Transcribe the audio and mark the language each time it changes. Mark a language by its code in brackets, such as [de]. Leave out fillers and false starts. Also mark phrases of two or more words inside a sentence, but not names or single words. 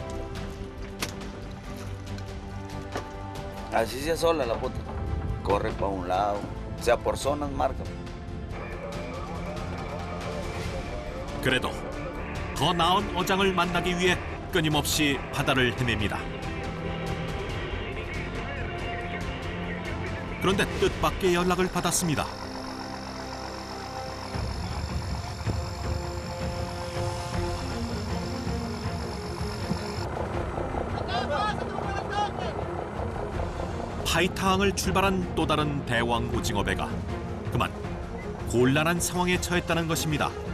[es] Así se sola la puta. Corre para un lado. O sea, por zonas marca. [ko] 그래도 더 나은 어장을 만나기 위해 끊임없이 바다를 헤맵니다. 그런데 뜻밖의 연락을 받았습니다. 파이타항을 출발한 또 다른 대왕 오징어 배가 그만 곤란한 상황에 처했다는 것입니다.